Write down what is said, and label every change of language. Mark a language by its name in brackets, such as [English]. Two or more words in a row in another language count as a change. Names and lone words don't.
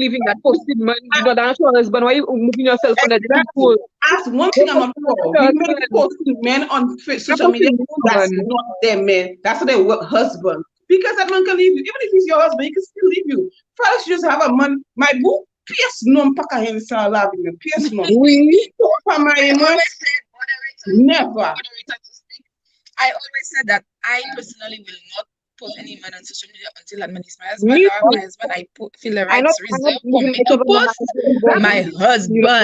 [English] believe in that posted man. You know, that's your husband. Why you moving yourself under the Exactly. people? That's one Go thing I'm post not your for. We men husband. posting men on Not social media. posting That's woman. not their men. That's their husband. Because that man can leave you. Even if he's your husband, he can still leave you. First, you just have a man. My boo, PS non paka hen sa la vi men. PS non. We So, pa ma I man, always said, never. moderator to speak. I always said that I personally will not post any man on social media until that man is my husband. me Or too. my husband, feel the rights I not reserved for living me to myself under my post my husband. You know,